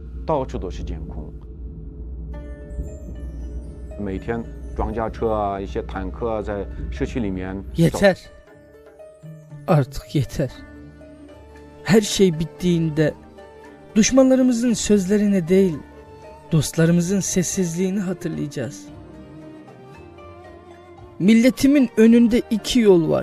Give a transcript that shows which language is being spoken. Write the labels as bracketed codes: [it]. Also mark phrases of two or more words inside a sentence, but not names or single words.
[zh] 到处都是监控，每天装甲车啊、一些坦克啊在市区里面。 [tr] Yeter. Artık yeter. Her şey bittiğinde düşmanlarımızın sözlerini değil, dostlarımızın sessizliğini hatırlayacağız. Milletimin önünde iki yol var.